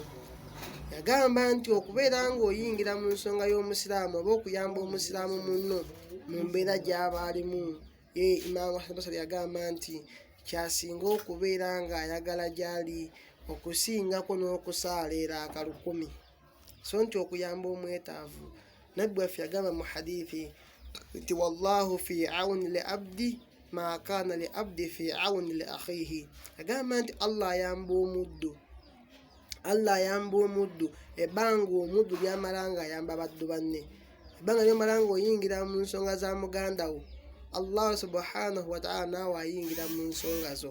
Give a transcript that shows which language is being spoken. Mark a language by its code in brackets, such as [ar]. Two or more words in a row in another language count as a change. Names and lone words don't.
[lg] Yagamba nti okubeera ng'oyingira mu nsonga y'omusiraamu oba okuyamba omusiraamu munno mu mbeera gy'aba alimu, Imaamu Hasan al-Basri yagamba nti kyasinga okubeera ng'ayagala gy'ali okusingako n'okusaala eraka 1000. So nti okuyamba omwetaavu, nabbi waffe yagamba mu hadithi nti [ar] والله في عون العبد ما كان العبد في عون أخيه. [lg] Yagamba nti Allah ayamba omuddu ebbanga omuddu ly'amala ng'ayamba baddu banne, ebbanga ly'omala ng'oyingira mu nsonga za muganda wo, [ar] الله سبحانه وتعالى [lg] naawe ayingira mu nsonga zo.